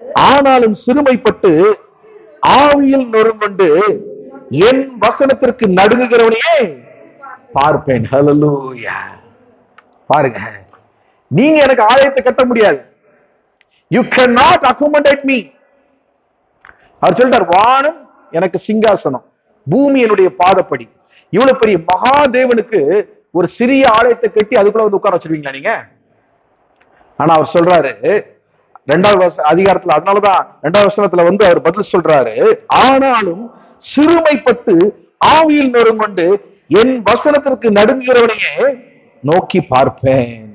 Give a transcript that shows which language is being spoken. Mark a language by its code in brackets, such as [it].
[ta] ஆனாலும் சிறுமைப்பட்டு ஆவியில் நொறுங்கொண்டு என் வசனத்திற்கு நடுங்குகிறவனையே பார்ப்பேன். ஹல்லேலூயா. பாருங்க, நீங்க எனக்கு ஆலயத்தை கட்ட முடியாது. [en] You cannot accommodate me. [ta] அவர் சொல்றார், வானம் எனக்கு சிங்காசனம், பூமி என்னுடைய பாதப்படி. இவ்வளவு பெரிய மகாதேவனுக்கு ஒரு சிறிய ஆலயத்தை கட்டி அதுக்குள்ள உட்கார வச்சிருவீங்களா நீங்க? ஆனா அவர் சொல்றாரு, 2வது அதிகாரத்துல. அதனாலதான் 2வது வசனத்துல அவர் பதில் சொல்றாரு, ஆனாலும் சிறுமைப்பட்டு ஆவியில் நொறுங்கொண்டு என் வசனத்திற்கு நடுங்குகிறவனையே நோக்கி பார்ப்பேன்.